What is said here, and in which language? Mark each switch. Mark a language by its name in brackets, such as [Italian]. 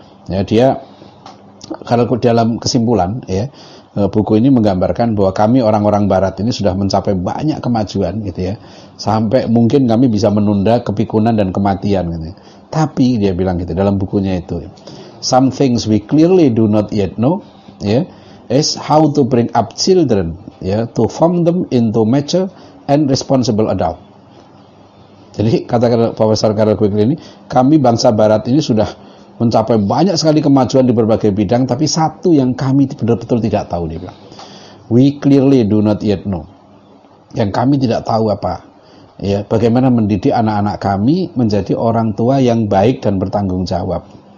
[Indonesian] Ya, dia Carol dalam kesimpulan ya, buku ini menggambarkan bahwa kami orang-orang barat ini sudah mencapai banyak kemajuan gitu ya. Sampai mungkin kami bisa menunda kepikunan dan kematian gitu. Tapi dia bilang gitu dalam bukunya itu. [English] Some things we clearly do not yet know, yeah, is how to bring up children, yeah, to form them into mature and responsible adult. [Indonesian] Jadi kata Profesor Carol Quigley ini, kami bangsa Barat ini sudah mencapai banyak sekali kemajuan di berbagai bidang, tapi satu yang kami betul-betul tidak tahu, dia bilang, [English] we clearly do not yet know, [Indonesian] yang kami tidak tahu apa, yeah, bagaimana mendidik anak-anak kami menjadi orang tua yang baik dan bertanggung jawab.